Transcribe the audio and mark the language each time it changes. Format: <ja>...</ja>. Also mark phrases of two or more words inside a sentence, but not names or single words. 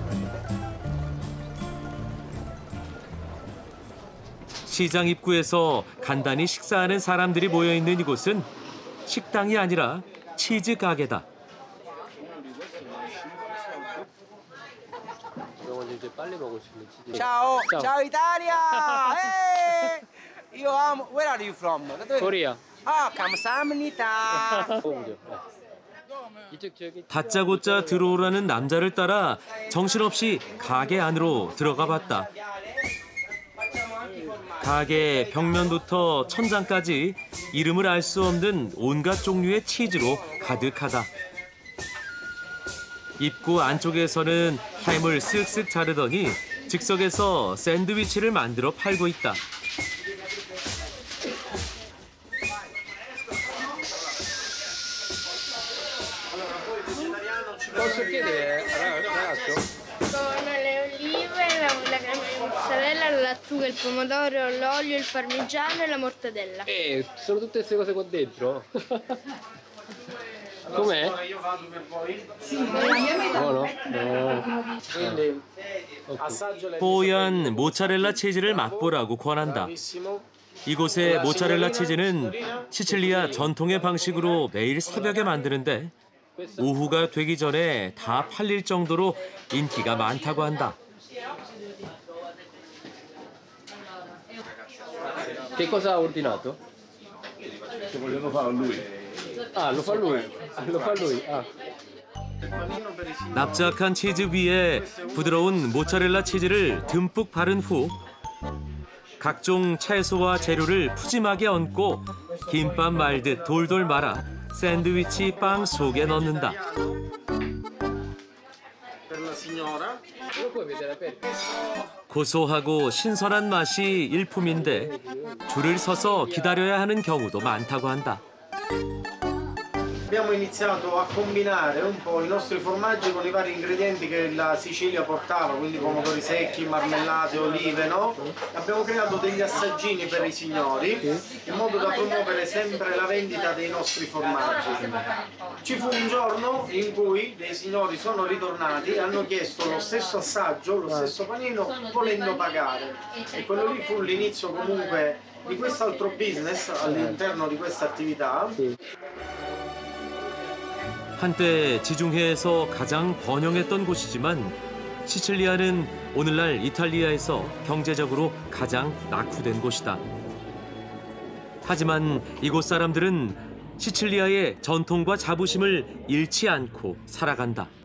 <ko>시장 입구에서 간단히 식사하는 사람들이 모여있는 이곳은 식당이 아니라 치즈 가게다. 이제 빨리 먹을 수 있는 치즈.</ko> <it>Ciao, ciao Italia! Io amo.</it> <en>Where are you from? Korea.</en> <ko>Ah, 감사합니다. 다짜고짜 들어오라는 남자를 따라 정신없이 가게 안으로 들어가 봤다. 가게 벽면부터 천장까지 이름을 알 수 없는 온갖 종류의 치즈로 가득하다. 입구 안쪽에서는 햄을 쓱쓱 자르더니 즉석에서 샌드위치를 만들어 팔고 있다.</ko> <it>Posso chiedere, ragazzo? Con le olive, la crema di mozzarella, la lattuga, il pomodoro, l'olio, il parmigiano e la mortadella. Sono tutte queste cose qua dentro? Com'è? buono? Quindi assaggio le</it> <ko>뽀얀 모짜렐라 치즈를 맛보라고 권한다. 이곳의 모짜렐라 치즈는 시칠리아 전통의 방식으로 매일 새벽에 만드는데 오후가 되기 전에 다 팔릴 정도로 인기가 많다고 한다.</ko> <it>Che cosa ha ordinato? Che vogliono fare a lui. Ah, lo fa lui. Lo fa lui. Ah.</it> <ko>납작한 치즈 위에 부드러운 모짜렐라 치즈를 듬뿍 바른 후 각종 채소와 재료를 푸짐하게 얹고 김밥 말듯 돌돌 말아 샌드위치 빵 속에 넣는다. 고소하고 신선한 맛이 일품인데 줄을 서서 기다려야 하는 경우도 많다고 한다.</ko> <it>Abbiamo iniziato a combinare un po' i nostri formaggi con i vari ingredienti che la Sicilia portava, quindi pomodori secchi, marmellate, olive, no? Abbiamo creato degli assaggini per i signori in modo da promuovere sempre la vendita dei nostri formaggi. Ci fu un giorno in cui dei signori sono ritornati e hanno chiesto lo stesso assaggio, lo stesso panino, volendo pagare. E quello lì fu l'inizio comunque di quest'altro business all'interno di questa attività.</it> <ko>한때 지중해에서 가장 번영했던 곳이지만 시칠리아는 오늘날 이탈리아에서 경제적으로 가장 낙후된 곳이다. 하지만 이곳 사람들은 시칠리아의 전통과 자부심을 잃지 않고 살아간다.</ko>